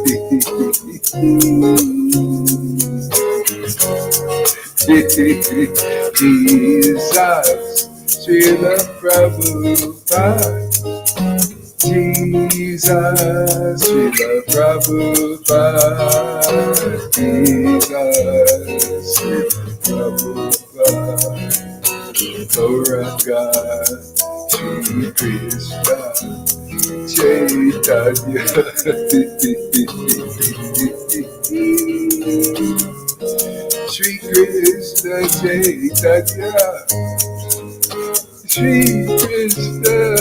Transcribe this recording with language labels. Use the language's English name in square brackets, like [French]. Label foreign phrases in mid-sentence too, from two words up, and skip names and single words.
[Sanskrit] Jesus, Srila Prabhupada, Jesus, Srila Prabhupada, Jesus, Srila Prabhupada, Gauranga, Shri Krishna, Chaitanya, Shri Krishna, Chaitanya, Shri Krishna,